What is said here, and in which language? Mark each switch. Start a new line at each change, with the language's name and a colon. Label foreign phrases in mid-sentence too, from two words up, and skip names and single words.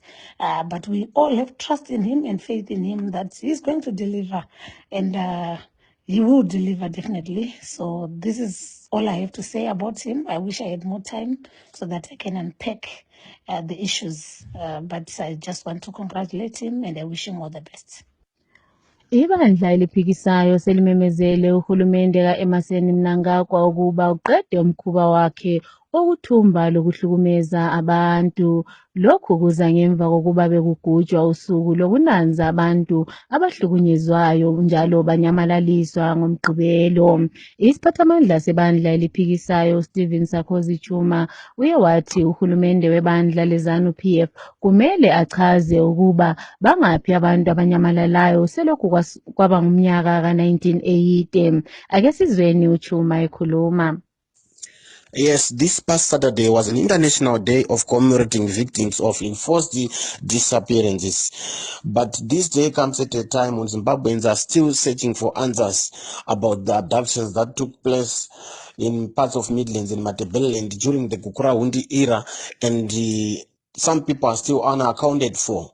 English: But we all have trust in him and faith in him that he's going to deliver, and he will deliver definitely. So this is all I have to say about him. I wish I had more time so that I can unpack the issues. But I just want to congratulate him and I wish him all the best.
North Ndebele: Ibandla eliphikisayo selimemezele uhulumende kaEmmerson Mnangagwa ukuba uqede umkhuba wakhe okuthumba lokuhlukumeza abantu. Lokhu kuza ngemva kokuba bekugujwa usuku lokunanza abantu abahlukunyezwayo njalo banyamalaliswa ngomgqibelo. Isiphathamandla sebandla eliphikisayo Stephen Sarkozy Chuma uye wathi uhulumende webandla leZANU PF kumele achaze ukuba bangaphi abantu abanyamalalayo selokhu kwaba ngumnyaka ka-1980. Ake sizweni uChuma ekhuluma.
English: Yes, this past Saturday was an international day of commemorating victims of enforced disappearances. But this day comes at a time when Zimbabweans are still searching for answers about the abductions that took place in parts of Midlands and Matabeleland during the Gukurahundi era, and some people are still unaccounted for.